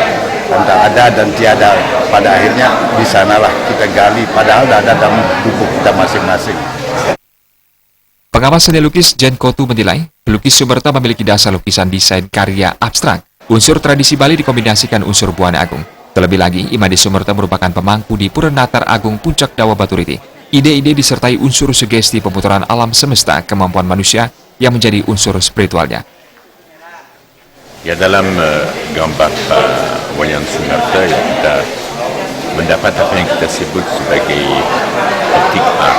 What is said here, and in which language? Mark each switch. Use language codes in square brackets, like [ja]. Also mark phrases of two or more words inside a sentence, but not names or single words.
[id] Antara ada dan tiada, pada akhirnya di sanalah kita gali padahal ada dalam tubuh kita masing-masing. Pengamat seni lukis Jen Kotu menilai, pelukis Sumerta memiliki dasar lukisan desain karya abstrak. Unsur tradisi Bali dikombinasikan unsur Buana Agung. Terlebih lagi, Imade Sumerta merupakan pemangku di Pura Natar Agung Puncak Dawa Baturiti. Ide-ide disertai unsur sugesti pemutaran alam semesta, kemampuan manusia yang menjadi unsur spiritualnya. Ya, dalam gambar Pak Iwayan Sumerta ya, kita mendapat apa yang kita sebut sebagai optik art.